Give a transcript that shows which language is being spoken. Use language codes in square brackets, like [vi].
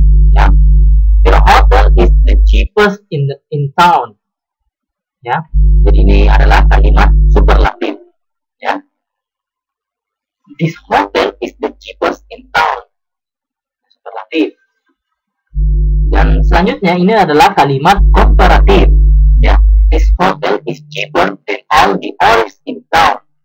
[en] Ya, the hotel is the cheapest in town. Ya. [id] Jadi ini adalah kalimat superlatif. Ya. [en] This hotel is the cheapest in town. [id] Superlatif. Dan selanjutnya ini adalah kalimat komparatif. Ya. [en] This hotel is cheaper than all the others in town.